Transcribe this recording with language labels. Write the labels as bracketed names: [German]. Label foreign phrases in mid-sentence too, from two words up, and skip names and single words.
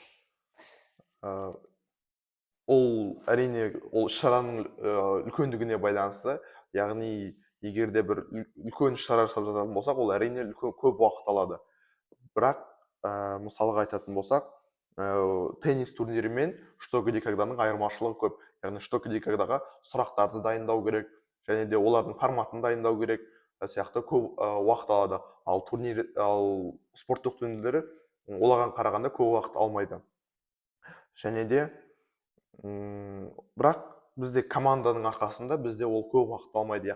[Kazakh] Ол әрине ол іс-шараның үлкендігіне байланысты. Яғни егер де бір үлкен іс-шара жасап жататын болсақ, ол әрине көп уақыт алады. Бірақ мысалға айтатын болсақ, теннис турнирі мен [Russian] что где каганың [Kazakh] айырмашылығы көп. Яғни [Russian] что где кагаға [Kazakh] сұрақтарды дайындау керек, және де олардың форматын дайындау керек сияқты көп уақыт алады. Ал спорттық турнирлері олаған қарағанда көп уақыт алмайды. Және де бірақ бізде команданың арқасында бізде ол көп уақыт алмайды.